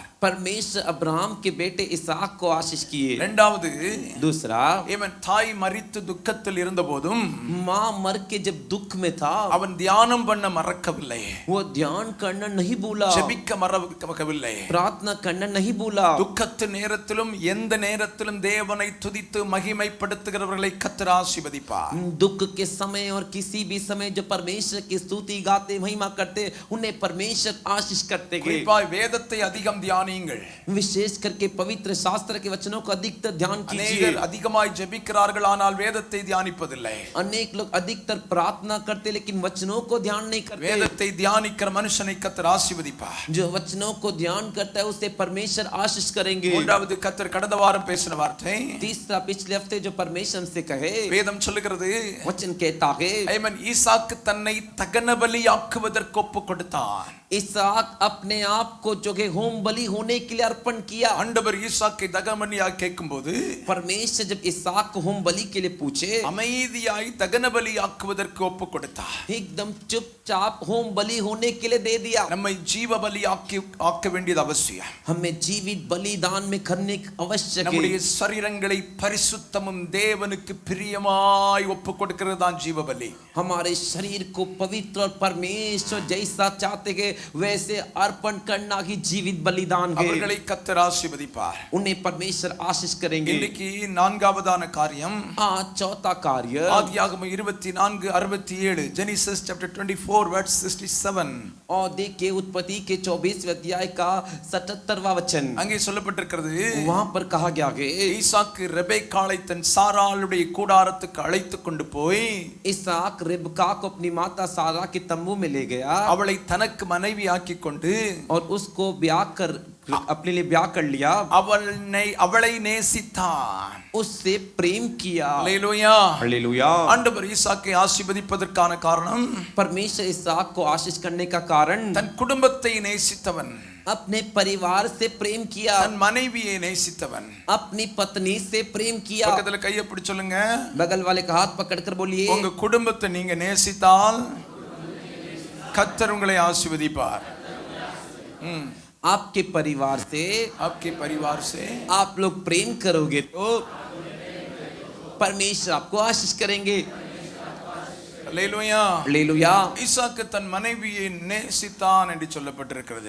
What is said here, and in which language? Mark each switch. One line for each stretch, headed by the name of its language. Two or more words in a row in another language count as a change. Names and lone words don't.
Hindi: परमेश्वर अब्राहम के बेटे इसहाक को आशीष किए.
Tamil: இரண்டாவது,
Hindi: दूसरा,
Tamil: இவன் தாய் மரித்து துக்கத்தில் இருந்தபோதும்
Hindi: माँ मर के जब दुख में था,
Tamil: அவன் தியானம் பண்ண மறக்கவில்லை,
Hindi: वो ध्यान करना नहीं भूला,
Tamil: ஜெபிக்க மறக்கவில்லை.
Hindi: प्रार्थना करना नहीं भूला.
Tamil: துக்கத்து நேரத்திலும் எந்த நேரத்திலும் நேரத்திலும் தேவனை துதித்து மகிமைப்படுத்துகிறவர்களை கர்த்தர் ஆசீர்வதிப்பார்.
Hindi: दुख के समय और किसी भी समय जो परमेश्वर की स्तुति गाते महिमा करते उन्हें परमेश्वर आशीष करते हैं।
Tamil: குறிப்பாய் வேதத்தை அதிகம் தியானியுங்கள்.
Hindi: विशेष करके पवित्र शास्त्र के वचनों को अधिकतर ध्यान कीजिए।
Tamil: அநேகர் அதிகமாய் ஜெபிக்கிறார்கள் ஆனால் வேதத்தை தியானிப்பதில்லை.
Hindi: अनेक लोग अधिकतर प्रार्थना करते लेकिन वचनों को ध्यान नहीं करते।
Tamil: வேதத்தை தியானிக்கிற மனுஷனை கர்த்தர் ஆசீர்வதிப்பார்.
Hindi: जो वचनों को ध्यान करता है उसे परमेश्वर आशीष करेंगे।
Tamil: மூன்றாவது கர்த்தர் கடந்த வாரம் பேசின வார்த்தை,
Hindi: तीसरा पिछले हफ्ते जो परमेश्वर से कहे
Tamil: வேதம் சொல்லுகிறது,
Hindi: वचन कहता है
Tamil: ஆமென், ஈசாக்கு தன்னை தகன பலியாக்குவதற்கு ஒப்பு கொடுத்தான்.
Hindi: इसहाक अपने आप को जो है होम बलि होने के लिए अर्पण किया।
Tamil: ஆண்டவர் ஈசாக்கை தகனபலியாக கேட்கும்போது
Hindi: परमेश्वर जब इसहाक को होम बलि के लिए पूछे
Tamil: அமைதியாய் தகன பலியாக்குவதற்கு ஒப்பு கொடுத்தார்.
Hindi: एकदम चुपचाप होम बलि होने के लिए दे दिया।
Tamil: நம்மை ஜீவ ஆக்க வேண்டியது அவசியம்.
Hindi: हमें जीवित बलिदान में करने आवश्यक
Tamil: நம்முடைய
Hindi: है।
Tamil: சரீரங்களை பரிசுத்தமும் தேவனுக்கு பிரியமாய் ஒப்பு கொடுக்கிறது தான் ஜீவ பலி.
Hindi: हमारे शरीर को पवित्र और परमेश्वर जैसा चाहते हैं वैसे अर्पण करना ही जीवित बलिदान है।
Tamil: அவர்களை கர்த்தர் ஆசீர்வதிப்பார்.
Hindi: उन्हें परमेश्वर आशीष करेंगे।
Tamil: இன்னைக்கு நான்காவதான காரியம்,
Hindi: आज चौथा कार्य
Tamil: ஆதியாகமம் 24:67,
English: Genesis chapter 24 verse 67.
Hindi: और देखिए उत्पत्ति के 24वें अध्याय का 77वां वचन,
Tamil: அங்கே சொல்லப்பட்டிருக்கிறது,
Hindi: वहां पर कहा गया है
Tamil: ஈசாக்கு ரெபெக்காளை தன் சாராளுடைய கூடாரத்துக்கு அழைத்து கொண்டு போய்
Hindi: इसहाक रिबका को अपनी माता सारा के तंबू में ले गया
Tamil: அவளை தனக்கு மனைவி ஆக்கிக் கொண்டு
Hindi: और उसको ब्याह कर अपने लिए ब्याह कर लिया।
Tamil: அவளை நேசித்தான்.
Hindi: उससे प्रेम किया।
Tamil: அல்லேலூயா.
Hindi: हालेलुया।
Tamil: ஆண்டவர் ஈசாக்கை ஆசீர்வதிப்பதற்கான காரணம்,
Hindi: परमेश्वर इसहाक को आशीष करने का कारण
Tamil: தன் குடும்பத்தை நேசித்தவன்,
Hindi: अपने परिवार से प्रेम किया,
Tamil: தன் மனைவியை நேசித்தவன்.
Hindi: अपनी पत्नी से प्रेम किया।
Tamil: பக்கத்துல கையை பிடிச்சு சொல்லுங்க,
Hindi: बगल वाले का हाथ पकड़कर बोलिए,
Tamil: உங்க குடும்பத்தை நீங்க நேசித்தால் கர்த்தர் உங்களை ஆசீர்வதிப்பார்.
Hindi: आपके परिवार से आपके परिवार से आप लोग प्रेम करोगे तो परमेश्वर आपको आशीष करेंगे। அல்லேலூயா. हालेलुया।
Tamil: ஈசாக்கு தன் மனைவியை நேசித்தான் என்று சொல்லப்பட்டிருக்கிறது.